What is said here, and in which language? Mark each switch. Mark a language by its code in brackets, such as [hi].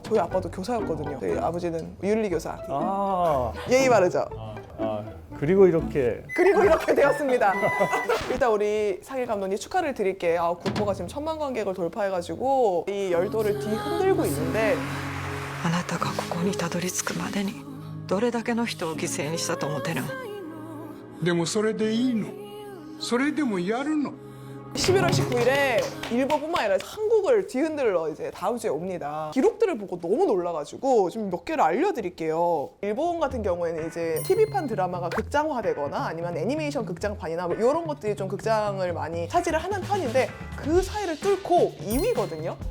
[ko] 저희 아빠도 교사였거든요. 저희 아버지는 윤리 교사. 아, 예의 바르죠. 그리고 이렇게 그리고 이렇게 되었습니다. 일단 우리 상일 감독님 축하를 드릴게요. 국보가 지금 1000만 관객을 돌파해가지고 이 열도를 뒤흔들고 있는데 [ja] あなたがここにたどり着くまでにどれだけの人を犠牲にしたと思ってるのでもそれでいいのそれでもやるの [ko] 11월 19일에 일본뿐만 아니라 한국을 뒤흔들러 이제 다음 주에 옵니다. 기록들을 보고 너무 놀라가지고 좀 몇 개를 알려드릴게요. 일본 같은 경우에는 이제 TV판 드라마가 극장화되거나 아니면 애니메이션 극장판이나 뭐 이런 것들이 좀 극장을 많이 차지를 하는 편인데 그 사이를 뚫고 2위거든요.